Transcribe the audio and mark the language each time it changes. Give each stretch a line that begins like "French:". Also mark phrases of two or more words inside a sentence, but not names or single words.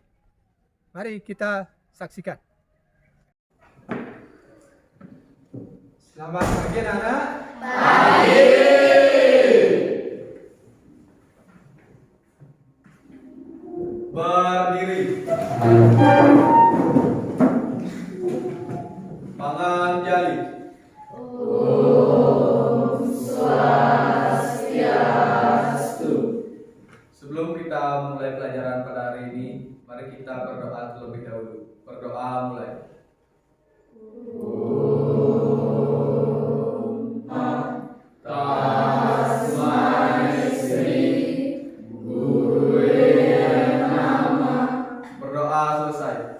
Indonesian: Mari kita saksikan. Selamat pagi anak-anak. Pagi. Berdiri. Tangan jali. Om Swastiastu. Sebelum kita mulai pelajaran pada hari ini, mari kita berdoa terlebih dahulu. Berdoa mulai. Berdoa selesai.